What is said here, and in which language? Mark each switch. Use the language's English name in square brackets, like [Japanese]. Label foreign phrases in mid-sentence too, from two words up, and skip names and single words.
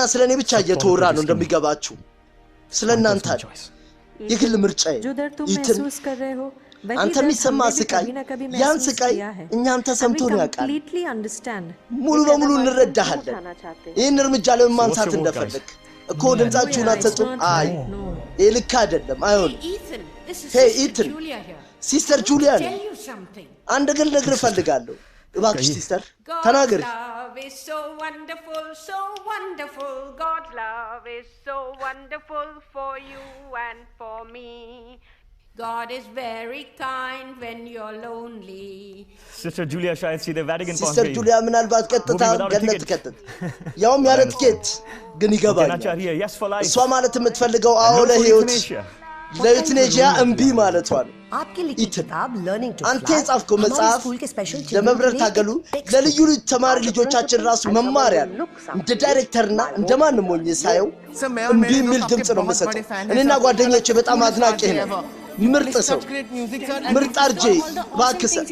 [Amharic] ስለኔ ብቻ እየተወራ ነው እንደሚገባችሁ። ስለናንተ የግል ምርጫዬ ይትን አንተ የሚሰማ ስቃይ፣ ያን ስቃይ እኛም ተሰምቶን ያውቃል። ሙሉ በሙሉ እንረዳሃለን። ይህን እርምጃ ለምን ማንሳት እንደፈለግ እኮ ድምፃችሁን አትሰጡም። አይ ይህ ልክ አይደለም፣ አይሆንም። ሄይ ኢትን፣ ሲስተር ጁሊያ ነኝ። አንድ ነገር ልነግርህ እፈልጋለሁ። እባክሽ ሲስተር ተናገሪ። [English] God is very kind when you're lonely. [Hindi] Sister Julia शायद सीधे Vatican पहुंच गई. [Amharic] Sister Julia ምናልባት ቀጥታ ገነት ከተት ያውም ያለ ትኬት ግን ይገባል። እሷ ማለት የምትፈልገው አዎ ለህይወት ለዩትኔጂያ እምቢ ማለቷ ነው። አንተ የጻፍከው መጽሐፍ ለመብረር ታገሉ ለልዩ ልጅ ተማሪ ልጆቻችን ራሱ መማሪያ ነው። እንደ ዳይሬክተርና እንደማንም ሆኜ ሳየው እምቢ የሚል ድምፅ ነው የምሰጠው። እኔና ጓደኞቼ በጣም አድናቂ ነን። ምርጥ ሰው ምርጥ አርጄ ባክሰ